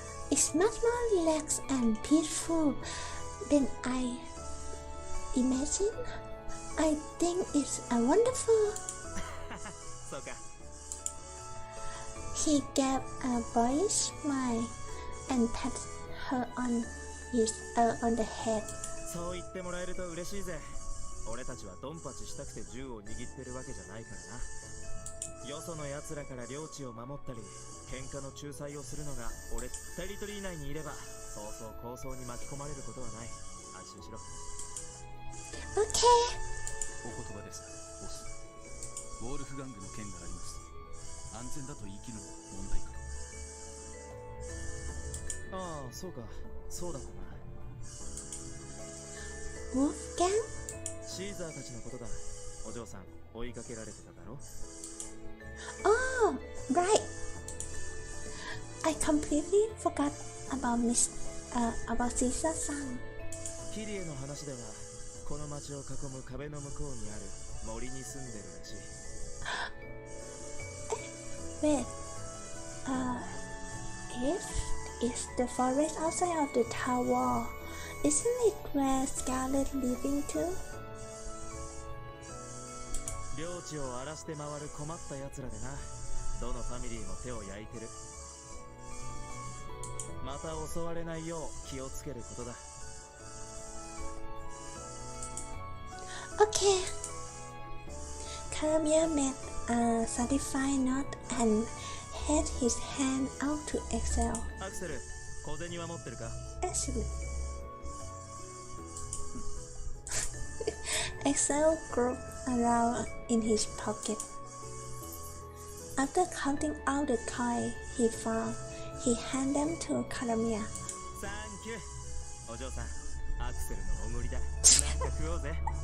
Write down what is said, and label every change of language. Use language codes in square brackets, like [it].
[en] It's much more relaxed and peaceful than I imagined. I think it's a wonderful. [ja] そうか。 [en] He gave a boyish smile and patted her on the head. [ja] そう言ってもらえると嬉しいぜ。俺たちはドンパチしたくて銃を握ってるわけじゃないからな。よその奴らから領地を守ったり喧嘩の仲裁をするのが俺テリトリー内にいればそうそう抗争に巻き込まれることはない。安心しろ。 [en] Okay. [ja] お言葉ですボス。ウォールフガングの件があります。安全だと言い切るのは問題かと。ああそうかそうだったな。 [en] Wolfgang? [ja] シーザーたちのことだ。お嬢さん追いかけられてただろ。 [en] Oh, right. I completely forgot about about Caesar-san. [ja] キリエの話ではこの町を囲む壁の向こうにある森に住んでるらしい。 [en] Wait, if it's the forest outside of the town wall, isn't it where Scarlet living too? [ja] 領地を荒らして回る困った奴らでな。どのファミリーも手を焼いてる。また襲われないよう気をつけることだ。 [en] Okay. Karamia made a satisfied nod and held his hand out to Excel. [ja] アクセル、小銭は持ってるか？ [en] Actually, Excel groped around in his pocket. After counting out the coin he found, he handed them to Karamia. [ja] サンキュー。お嬢さん、アクセルのおごりだ。なんか食おうぜ。